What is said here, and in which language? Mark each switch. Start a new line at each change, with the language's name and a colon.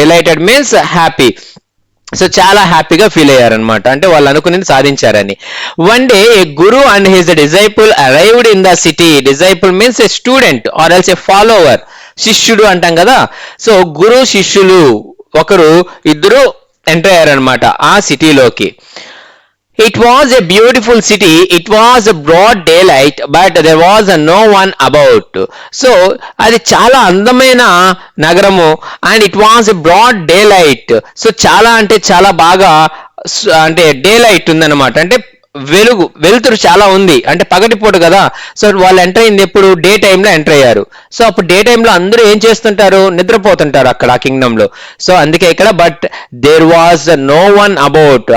English: Delighted means happy.
Telugu: So చాలా హ్యాపీగా feel అయ్యారనమాట, అంటే వాళ్ళు అనుకునేది సాధించారని.
English: One day a guru and his disciple arrived in the city. Disciple means a student or else a follower.
Telugu: శిష్యుడు అంటాం కదా. సో గురు శిష్యులు ఒకరు ఇద్దరు ఎంటర్ అయ్యారనమాట ఆ సిటీలోకి.
English: It was a beautiful city. It was a broad daylight, but there was no one about.
Telugu: So అది చాలా అందమైన నగరము,
English: and it was a broad daylight.
Telugu: So చాలా అంటే చాలా బాగా అంటే డే లైట్ ఉందన్నమాట, అంటే వెలుతురు చాలా ఉంది, అంటే పగటిపూట కదా. సో వాళ్ళు ఎంటర్ అయింది ఎప్పుడు? డే టైంలో ఎంటర్ అయ్యారు. సో అప్పుడు డే టైంలో అందరూ ఏం చేస్తుంటారు? నిద్రపోతుంటారు అక్కడ ఆ కింగ్డమ్ లో.
English: so
Telugu: అందుకే ఇక్కడ
English: But there was no one about.